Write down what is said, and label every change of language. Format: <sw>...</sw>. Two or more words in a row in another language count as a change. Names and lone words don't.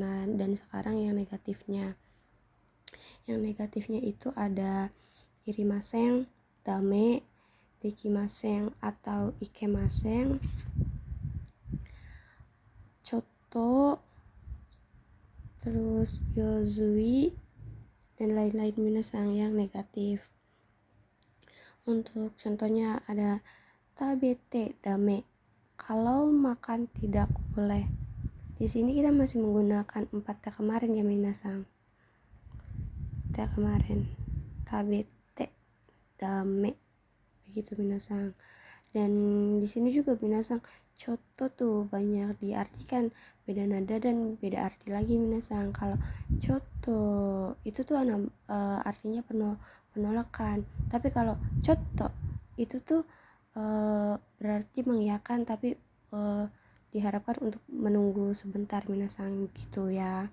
<id>Nah, dan sekarang yang negatifnya. Yang negatifnya itu ada</id> <ja>いりません、だめ、できません</ja> <id>atau ikemaseng, Choto, terus Yozui, dan lain-lain minasang yang negatif. Untuk contohnya ada</id> <ja>食べてだめ,</ja> <id>kalau makan tidak boleh. Di sini kita masih menggunakan 4 T kemarin ya minasang. T kemarin,</id> <ja>食べてだめ,</ja> <id>begitu minasang. Dan di sini juga minasang choto tuh banyak diartikan beda nada dan beda arti lagi minasang. Kalau choto itu tuh artinya penolakan, tapi kalau choto itu tuh berarti mengiyakan, tapi diharapkan untuk menunggu sebentar minasang gitu ya.</id>